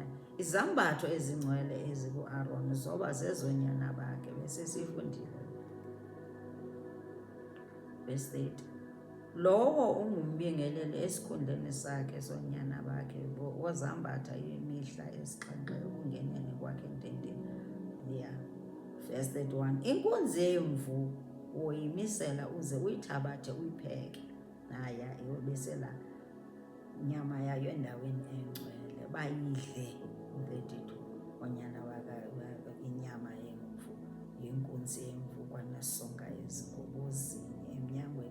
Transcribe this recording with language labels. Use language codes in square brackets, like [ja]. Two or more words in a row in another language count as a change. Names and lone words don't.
[xh] Izambatho ezingcwele ezikuAroni zoba zezonyana bakhe, besesifundile. Verse 30 Lowo ungumbingeleli esikhundleni sakhe sonyana bakhe, wozambatha imihla esixhenxe ekungeneni kwakhe entendeni. Verse 31 Inkunzi yemvu uyimisela uze uyithabathe uyipheke, naya iyobisela inyama yayo endaweni engcwele. Bayidle 32 onyana inyama yemvu yenkunzi yemvu kwanesonka ezingobozini emnyangweni.